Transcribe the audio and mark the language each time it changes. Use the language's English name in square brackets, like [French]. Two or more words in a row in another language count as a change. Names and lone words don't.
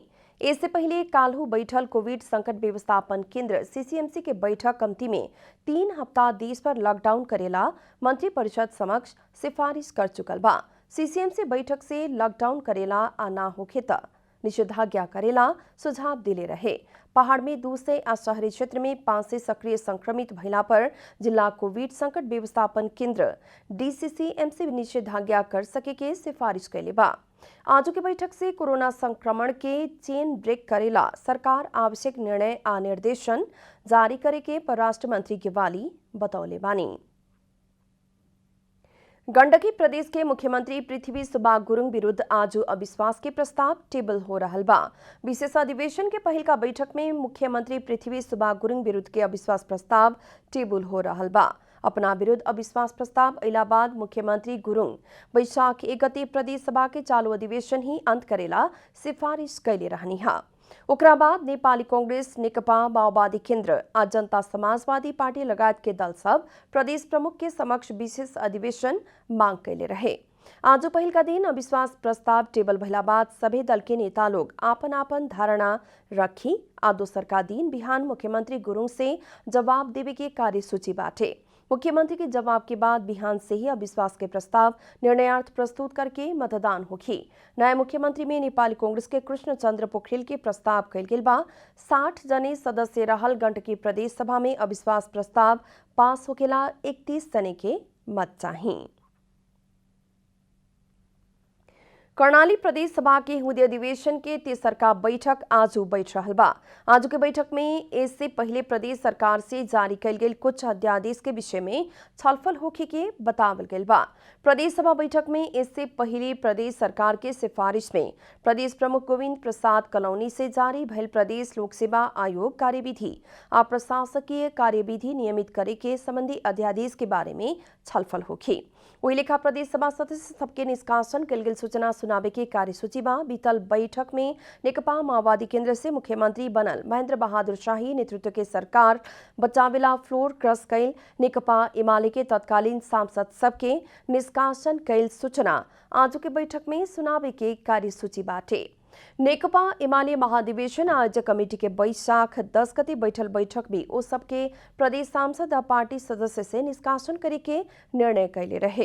[Bhojpuri] इससे पहले काल्हू बैठल कोविड संकट व्यवस्थापन केंद्र सीसीएमसी के बैठक कमिटी में 3 हफ्ता देश पर लॉकडाउन करेला मंत्रिपरिषद समक्ष सिफारिश कर चुकल बा। सीसीएमसी बैठक से लॉकडाउन करेला आ ना होखे त निषेधाज्ञा करेला सुझाव दिले रहे। पहाड़ में 2 से आ शहरी क्षेत्र में 5 से सक्रिय संक्रमित भइला पर जिला कोविड संकट व्यवस्थापन केंद्र डीसीसीएमसी निषेधाज्ञा कर सके के सिफारिश कैले बा। आज के बैठक से कोरोना संक्रमण के [English] chain break [Bhojpuri] करेला सरकार आवश्यक निर्णय आ निर्देशन जारी करे के परराष्ट्र मंत्री ग्यावाली बतौले बानी। गंडकी प्रदेश के मुख्यमंत्री पृथ्वी सुब्बा गुरुङ विरुद्ध आज अविश्वास के प्रस्ताव टेबल हो रहल बा। विशेष अधिवेशन के पहिल का बैठक में मुख्यमंत्री पृथ्वी सुब्बा गुरुङ विरुद्ध के अविश्वास प्रस्ताव टेबल हो रहल बा। अपना विरुद्ध अविश्वास प्रस्ताव अइला बाद मुख्यमंत्री गुरुङ वैशाख 1 गते प्रदेश सभा के चालू अधिवेशन ही अंत करेला सिफारिश कैले रहनी हा। ओकरा बाद नेपाली कांग्रेस, नेकपा माओवादी केन्द्र आ जनता समाजवादी पार्टी लगायत के दल सब प्रदेश प्रमुख के समक्ष विशेष अधिवेशन मांग कैले रहे। आज पहिल का दिन अविश्वास प्रस्ताव टेबल भइला बाद सभी दल के नेता लोग आपन आपन धारणा रखी आ दोसर का दिन बिहान मुख्यमंत्री गुरुङ से जवाब देवे के कार्यसूची बाटे। मुख्यमंत्री के जवाब के बाद बिहान से ही अविश्वास के प्रस्ताव निर्णयार्थ प्रस्तुत करके मतदान होगी। नया मुख्यमंत्री में नेपाली कांग्रेस के कृष्ण चंद्र पोखरेल के प्रस्ताव कैल गेल बा। 60 जने सदस्य रहल गंडकी प्रदेश सभा में अविश्वास प्रस्ताव पास होकेला 31 जने के मत चाहिए। कर्णाली प्रदेश सभा के हुदे अधिवेशन के तेसरका बैठक आज बैठ रहल बा। आज के बैठक में इससे पहले प्रदेश सरकार से जारी कैल गेल कुछ अध्यादेश के विषय में छलफल होखे के बतावल गेल बा। प्रदेश सभा बैठक में इससे पहले प्रदेश सरकार के सिफारिश में प्रदेश प्रमुख गोविंद प्रसाद कलौनी से जारी भइल प्रदेश लोक सेवा आयोग कार्यविधि आ प्रशासकीय कार्यविधि नियमित करे के संबंधी अध्यादेश के बारे में छलफल होखी। वही लेखा प्रदेश सभा सदस्य सबके निष्कासन कैल गेल सूचना सुनावे के कार्यसूची बा। बीतल बैठक में नेकपा माओवादी केंद्र से मुख्यमंत्री बनल महेंद्र बहादुर शाही नेतृत्व के सरकार बचावेला [English] floor crash [Bhojpuri] कैल नेकपा एमाले के तत्कालीन सांसद सबके निष्कासन कैल सूचना आज के बैठक में सुनावे के कार्यसूची बाटे। नेकपा एमाले महाधिवेशन आयोजक कमेटी के वैशाख 10 गते बैठल बैठक में ओ सबके प्रदेश सांसद और पार्टी सदस्य से निष्कासन करे के निर्णय कैले रहे।